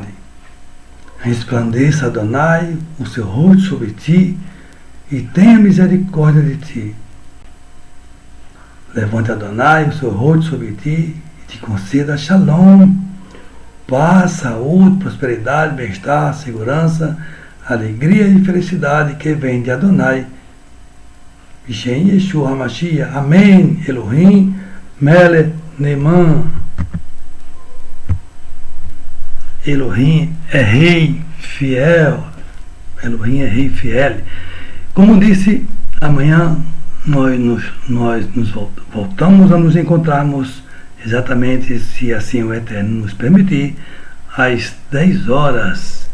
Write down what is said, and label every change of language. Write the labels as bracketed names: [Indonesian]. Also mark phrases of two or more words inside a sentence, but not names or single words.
[Portuguese] Resplandeça, Adonai, o seu rosto sobre ti e tenha misericórdia de ti. Levante, Adonai, o seu rosto sobre ti e te conceda Shalom, paz, saúde, prosperidade, bem-estar, segurança, alegria e felicidade que vem de Adonai. [Hebrew] בשם ישוע המשיח. אמן. אלוהים מלך נאמן. [Portuguese] Elohim é rei fiel. Elohim é rei fiel. Como disse, amanhã nós nos voltamos a nos encontrarmos exatamente, se assim o Eterno nos permitir, às 10 horas.